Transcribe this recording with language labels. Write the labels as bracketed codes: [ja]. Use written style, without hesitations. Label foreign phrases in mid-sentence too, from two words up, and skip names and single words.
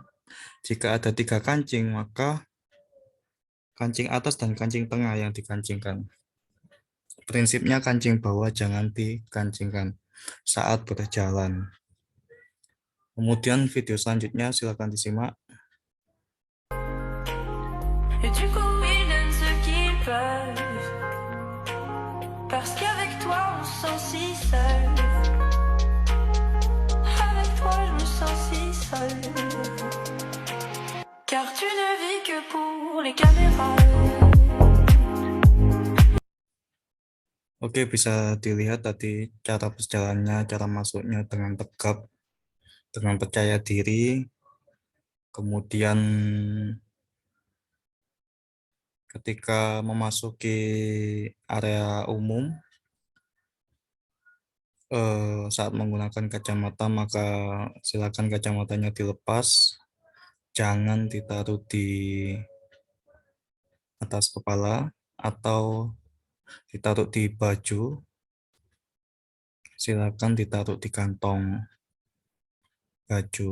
[id] Jika ada 3 kancing, maka kancing atas dan kancing tengah yang dikancingkan. Prinsipnya kancing bawah jangan dikancingkan saat berjalan. Kemudian video selanjutnya silakan disimak. [fr] Et du coup, ils donnent ce qu'ils peuvent. Parce qu'avec toi, on se sent si seul. Avec toi, je me sens si seul. Car tu ne vis que pour les caméras. [id] Oke, bisa dilihat tadi cara berjalannya, cara masuknya dengan tegap, dengan percaya diri. Kemudian ketika memasuki area umum, saat menggunakan kacamata, maka silakan kacamatanya dilepas, jangan ditaruh di atas kepala atau ditaruh di baju, silakan ditaruh di kantong baju.